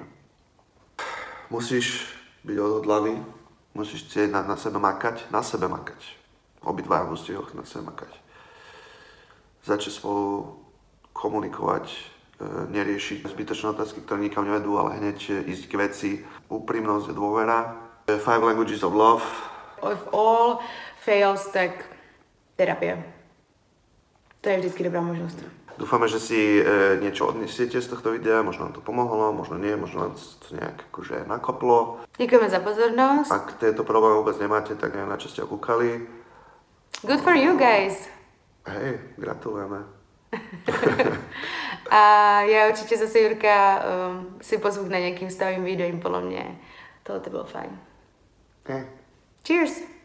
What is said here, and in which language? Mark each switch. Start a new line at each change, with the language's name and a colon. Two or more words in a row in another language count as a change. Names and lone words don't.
Slovak: Musíš byť odhodlaný, musíš chcieť na sebe makať. Obidvaja musíte na sebe makať. Začať spolu komunikovať, neriešiť zbytočné otázky, ktoré nikam nevedú, ale hneď ísť k veci. Úprimnosť, dôvera.
English: 5 languages of love. If all fails,
Czech: tak terapie. To je vždycky dobrá možnost.
Slovak: Dúfame, že si niečo odnesiete z tohto videa, možno vám to pomohlo, možno nie, možno vám to nejak akože nakoplo.
Czech: Děkujeme za pozornost.
Slovak: Ak tieto problémy vôbec nemáte, tak neviem, na čo ste ho kúkali.
English: Good for you guys.
Slovak: Hej, gratulujeme.
Czech: A já určitě zase, Jurka, si pozvu na nějakým stavým videím, podle mě. Tohle to bylo fajn. Hej.
English: Cheers!